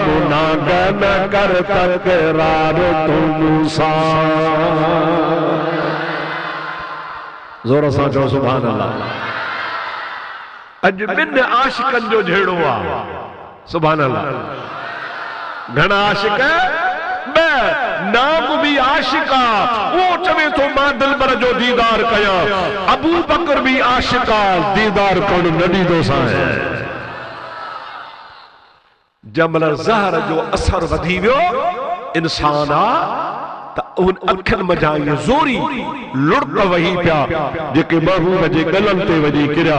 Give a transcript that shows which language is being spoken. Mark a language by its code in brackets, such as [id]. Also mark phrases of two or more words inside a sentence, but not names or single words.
[sd] नाग न कर तकरार तू मूसा। ज़ोर सां चओ [ar] سبحان الله. [sd] अॼु ॿिनि आशिकनि जो जहिड़ो आहे, [ar] سبحان الله. [sd] घणा आशिक? नाग भी आशिक आ, वो चवे तो मां दिलबर जो दीदार कया। अबू बकर भी आशिक आ, दीदार कोन न ॾींदो साईं। जमल ज़हर जो असर वधी वियो, इंसान आ त उन अखियुनि मझां इहे ज़ोरी लुड़क वही पिया जेके महबूब जे गलनि ते वञी किरिया।